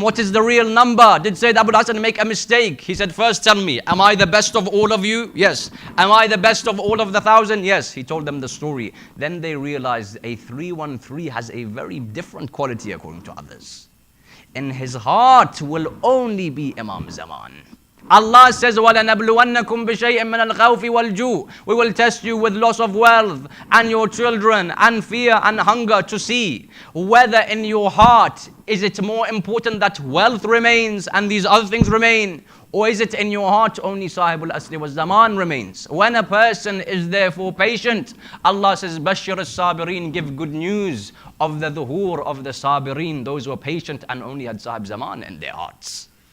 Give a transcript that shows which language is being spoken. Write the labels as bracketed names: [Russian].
[English] What is the real number? Did Sayyid Abu al-Hasan make a mistake? He said, first tell me, am I the best of all of you? Yes. Am I the best of all of the 1,000? Yes. He told them the story. Then they realized a 313 has a very different quality according to others. In his heart will only be Imam Zaman. Allah says, [Arabic] وَلَنَبْلُوَنَّكُمْ بِشَيْءٍ مِّنَ الْخَوْفِ وَالْجُوعِ. [English] We will test you with loss of wealth and your children and fear and hunger to see whether in your heart is it more important that wealth remains and these other things remain, or is it in your heart only Sahibul Asri wa Zaman remains? When a person is therefore patient, Allah says, Bashir as-Sabirin, give good news of the dhuhur of the Sabirin, those who are patient and only had Sahib Zaman in their hearts.